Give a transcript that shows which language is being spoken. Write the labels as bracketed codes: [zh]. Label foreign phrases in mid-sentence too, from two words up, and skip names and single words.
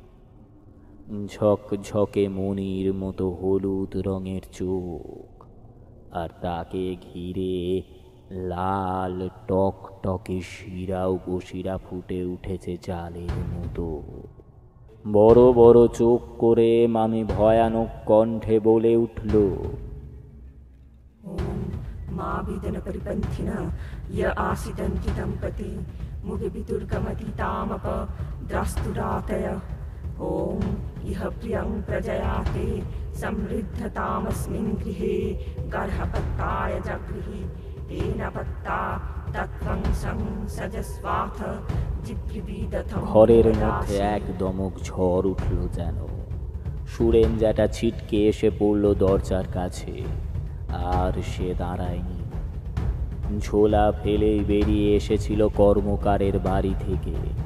[bn] ঝকঝকে মণির মতো হলুদ রঙের চোখ, আর তাকে ঘিরে লাল টকটকে শিরা উপশিরা ফুটে উঠেছে জালের মতো। বড় বড় চোখ করে মামি ভয়ানক কণ্ঠে বলে উঠল, [sa] মা বিদন পরিপন্থিনা य आसिदन्ति दम्पति मुगे विदुर्गमति तामप द्रस्तुरातय ॐ इह प्रियं प्रजयाते समृद्धतामस्मिन् गृहे गर्हपत्ताय जगृहि तेन पत्ता तत्त्वं संसजस्वाथ जिभ्रिविदथं। [bn] ঘরের মধ্যে এক দমক ঝড় উঠল যেন। সুরেন জ্যাঠা ছিটকে এসে পড়ল দরজার কাছে, আর সে দাঁড়ায়নি। ঝোলা ফেলেই বেরিয়ে এসেছিল কর্মকারের বাড়ি থেকে।